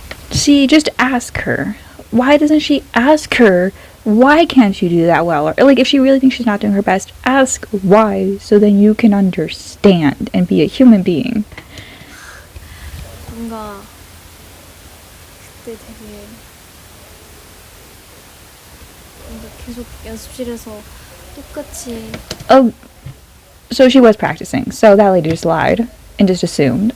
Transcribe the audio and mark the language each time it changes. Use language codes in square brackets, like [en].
[en] See, just ask her. Why doesn't she ask her? Why can't you do that well? Or, like, if she really thinks she's not doing her best, ask why, so then you can understand and be a human being. [ko] 뭔가 그때 되게 뭔가 계속 연습실에서 똑같이. [en] Oh, so she was practicing. So that lady just lied and just assumed.